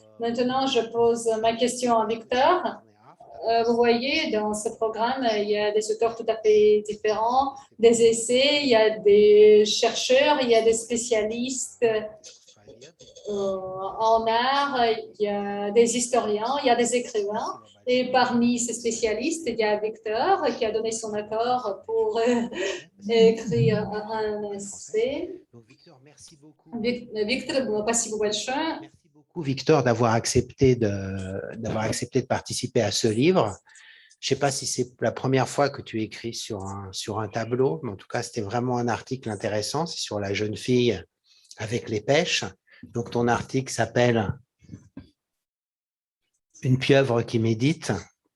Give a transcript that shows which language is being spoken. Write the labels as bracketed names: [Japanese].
[French] Maintenant, je pose ma question à Victor. Vous voyez, dans ce programme, il y a des auteurs tout à fait différents, des essais, il y a des chercheurs, il y a des spécialistes en art, il y a des historiens, il y a des écrivains. Et parmi ces spécialistes, il y a Victor qui a donné son accord pour écrire un essai. Donc, Victor, merci beaucoup. [Russian] Victor, спасибо большое. [French] Merci beaucoup, Victor, d'avoir accepté de participer à ce livre. Je ne sais pas si c'est la première fois que tu écris sur un tableau, mais en tout cas, c'était vraiment un article intéressant. C'est sur la jeune fille avec les pêches. Donc, ton article s'appelle « Une pieuvre qui médite ».